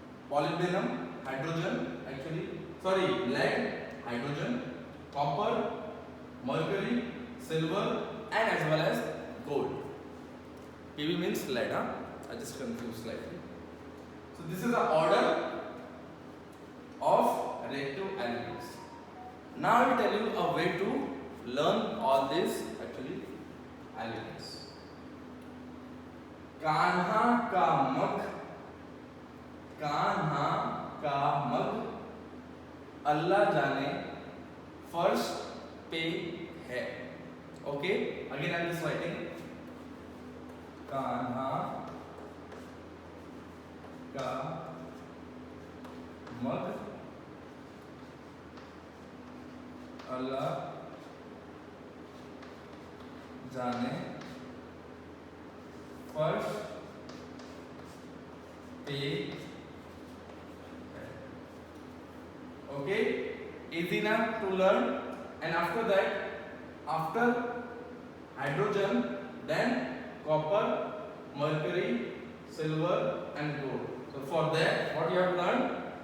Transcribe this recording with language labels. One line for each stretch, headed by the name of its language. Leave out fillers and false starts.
English: molybdenum, hydrogen, lead, hydrogen, copper, mercury, silver, and as well as gold. Pb means lead, I just confused slightly. So this is the order of reactive elements. Now I will tell you a way to learn all these actually elements.
Hindi: Kanha का मग, कान्हा का मग अल्लाह जाने फर्श पे है.
English: Okay, again I am just writing.
Hindi: Kanha का मग अल्लाह जाने फर्श पे है.
English: Okay, easy enough to learn. And after that, after hydrogen, then copper, mercury, silver and gold. So for that, what you have learned?